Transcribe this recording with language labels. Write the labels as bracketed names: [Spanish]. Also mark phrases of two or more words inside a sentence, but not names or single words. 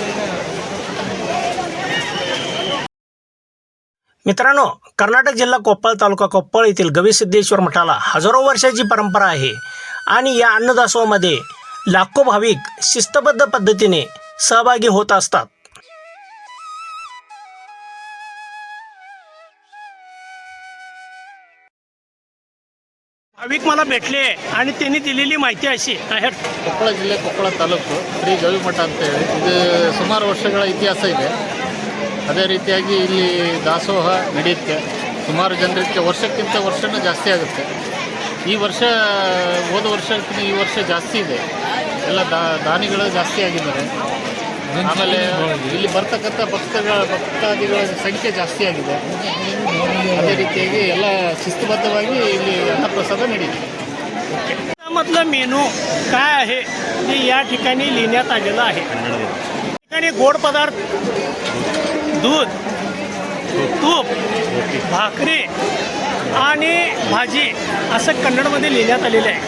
[Marathi] मित्रांनो, कर्नाटक जिल्हा कोप्पळ तालुका कोप्पळ येथील गविसिद्धेश्वर मठाला हजारो वर्षाची परंपरा आहे आणि या अन्नदासोहामध्ये लाखो भाविक शिस्तबद्ध पद्धतीने सहभागी होत असतात. भाविक मला भेटले आणि त्यांनी दिलेली माहिती अशी आहे. [Kannada] ಕೊಪ್ಪಳ ಜಿಲ್ಲೆ ಕೊಪ್ಪಳ ತಾಲೂಕು ಶ್ರೀ ಗವಿಮಠ ಅಂತೇಳಿ ಇದು ಸುಮಾರು ವರ್ಷಗಳ ಇತಿಹಾಸ ಇದೆ. ಅದೇ ರೀತಿಯಾಗಿ ಇಲ್ಲಿ ದಾಸೋಹ ನಡೆಯುತ್ತೆ. ಸುಮಾರು ಜನರಿಗೆ ವರ್ಷಕ್ಕಿಂತ ವರ್ಷನೂ ಜಾಸ್ತಿ ಆಗುತ್ತೆ. ಈ ವರ್ಷ ಹೋದ ವರ್ಷಕ್ಕಿಂತ ಈ ವರ್ಷ ಜಾಸ್ತಿ ಇದೆ. ಎಲ್ಲ ದಾನಿಗಳು ಜಾಸ್ತಿ ಆಗಿದ್ದಾರೆ. ಆಮೇಲೆ ಇಲ್ಲಿ ಬರ್ತಕ್ಕಂಥ ಭಕ್ತಾದಿಗಳ ಸಂಖ್ಯೆ ಜಾಸ್ತಿ ಆಗಿದೆ. ಅದೇ ರೀತಿಯಾಗಿ ಎಲ್ಲ ಶಿಸ್ತುಬದ್ಧವಾಗಿ ಇಲ್ಲಿ ಅನ್ನಪ್ರಸಾದ ನಡೆಯುತ್ತೆ. [Marathi] मधलं मेनू काय आहे ते या ठिकाणी लिहिण्यात आलेलं आहे. या ठिकाणी गोड पदार्थ, दूध, तूप, भाकरी आणि भाजी असं कन्नडमध्ये लिहिण्यात आलेलं आहे.